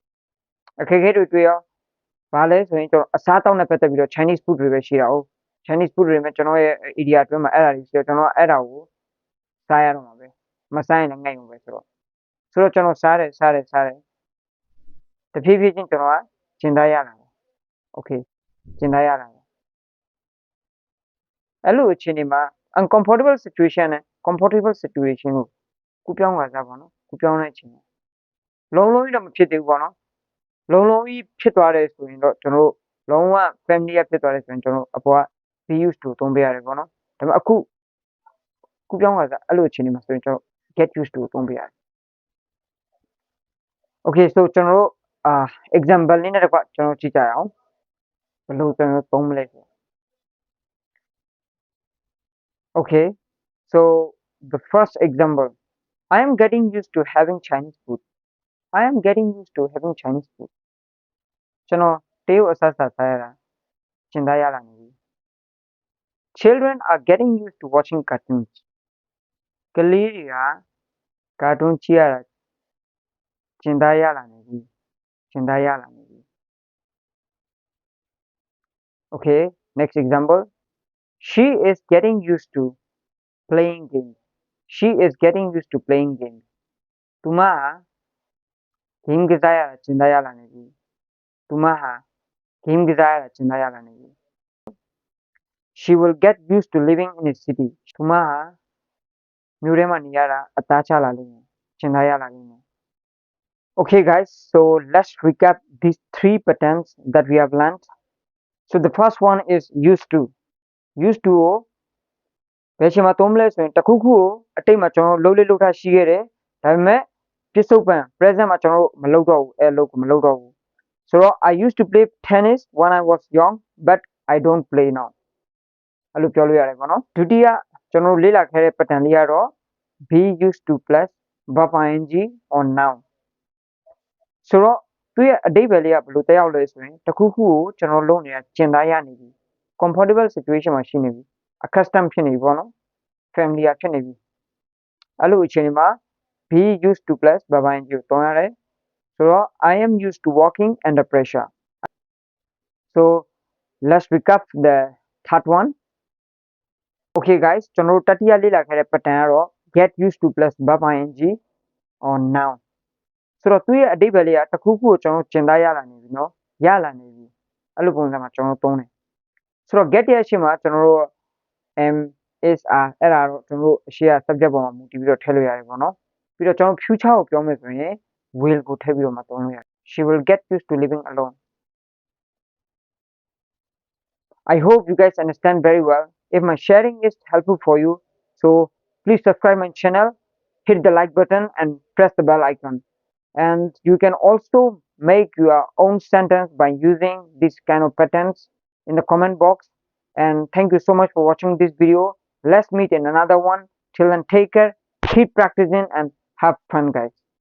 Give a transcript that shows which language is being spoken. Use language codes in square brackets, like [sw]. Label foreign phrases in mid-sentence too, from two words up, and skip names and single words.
[my] ဘာလဲဆိုရင်ကျွန်တော်အစားတောက်နဲ့ပတ်သက်ပြီးတော့ [en] Chinese food [my] တွေပဲရှိတာဟုတ် [en] Chinese food [my] တွေမှာကျွန်တော်ရဲ့ area အတွင်းမှာအဲ့ဒါတွေရှိတော့ကျွန်တော်အဲ့ဒါကိုစားရတော့မှာပဲမစားရင်လည်းငိုက်မှာပဲဆိုတော့ကျွန်တော်စားတယ် တဖြည်းဖြည်းချင်းကျွန်တော်ကကျင်သားရလာတယ် okay ကျင်သားရလာတယ်အဲ့လိုအခြေအနေမှာ [en] uncomfortable situation [my] နဲ့ [en] comfortable situation [my] ကိုကူးပြောင်းလာကြပါတော့ကူးပြောင်းတဲ့အချိန်လုံးလုံးကြီးတော့မဖြစ်သေးဘူးပေါ့နော်လုံးလုံးကြီးဖြစ်သွားတယ်ဆိုရင်တော့ကျွန်တော်တို့လုံးဝ familiar ဖြစ်သွားတယ်ဆိုရင်ကျွန်တော်အပေါ်က [en] be used to [my] သုံးပေးရတယ်ပေါ့နော်ဒါပေမဲ့အခုကူးပြောင်းလာကြအဲ့လိုအခြေအနေမှာဆိုရင်ကျွန်တော် [en] get used to [my] သုံးပေးရတယ် [en] okay so [my] ကျွန်တော်တို့example လေးနဲ့တကွကျွန်တော်ကြည့်ကြရအောင်ဘယ်လိုကျွန်တော်သုံးမလဲဆို [en] okay so the first example I am getting used to having Chinese food I am getting used to having Chinese food [my] ကျွန်တော်တရုတ်အစားစားရတာကျင်သားရလာနေပြီ [en] Children are getting used to watching cartoons [my] ကလေးတွေကကာတွန်းကြည့်ရတာကျင်သားရလာနေပြီ [en] okay next example she is getting used to playing games [my] သူမဟာ game ကစားရတာကျင်သားရလာနေပြီ [en] she will get used to living in a city [my] သူမဟာမြို့ထဲမှာနေရတာအသားချလာလိမ့်မယ်ကျင်သားရလာလိမ့်မယ် [en] okay guys so let's recap these three patterns that we have learned So the first one is used to. [my] Used to ကိုဘယ်အချိန်မှာသုံးမလဲဆိုရင်တစ်ခုခုကိုအတိတ်မှာကျွန်တော်တို့လှုပ်လေ့လှုပ်ထားရှိခဲ့တယ်ဒါပေမဲ့ပြစ္ဆုတ်ပံ present မှာကျွန်တော်တို့မလုပ်တော့ဘူးအဲ့လုပ်ကိုမလုပ်တော့ဘူးဆိုတော့ [en] I used to play tennis when I was young but I don't play now [my] အဲ့လိုပြောလို့ရတယ်ပေါ့နော်ဒုတိယကျွန်တော်တို့လေ့လာခဲ့တဲ့ pattern လေးကတော့ [en] be used to plus verb ing [my] on noun ဆိုတော့သူ့ရဲ့အဓိပ္ပာယ်လေးကဘယ်လိုတက်ရောက်လဲဆိုရင်တစ်ခုခုကိုကျွန်တော်လုပ်နေတာကျင်သားရနေပြီ [en] comfortable situation [my] မှာရှိနေပြီ accustomed ဖြစ်နေပြီပေါ့နော် familiar ဖြစ်နေပြီအဲ့လို [en] အခြေအနေမှာ be used to plus verb ing [my] ကိုသုံးရတယ်ဆိုတော့ [en] I am used to working under pressure so let's recap the third one okay guys [my] ကျွန်တော်တို့တတိယလေ့လာခဲ့တဲ့ pattern ကတော့ [en] get used to plus verb ing [my] on noun ဆိုတော့သူ့ရဲ့အဓိပ္ပာယ်လေးကတစ်ခုခုကိုကျွန်တော်ကျင်သားရလာနေပြီเนาะရလာနေပြီအဲ့လိုပုံစံမှာကျွန်တော်သုံးတယ်ဆိုတော့ get ရဲ့အရှေ့မှာကျွန်တော်တို့ [en] am is are [my] အဲ့ဒါတော့ကျွန်တော်တို့အရှေ့က subject ပေါ်မှာမူတည်ပြီးတော့ထည့်လို့ရတယ်ပေါ့နော်ပြီးတော့ကျွန်တော် future ကိုပြောမယ်ဆိုရင် will ကိုထည့်ပြီးတော့မှသုံးလို့ရတယ် [en] she will get used to living alone I hope you guys understand very well if my sharing is helpful for you so please subscribe my channel hit the like button and press the bell icon and you can also make your own sentence by using this kind of patterns in the comment box and thank you so much for watching this video let's meet in another one till then take care keep practicing and have fun guys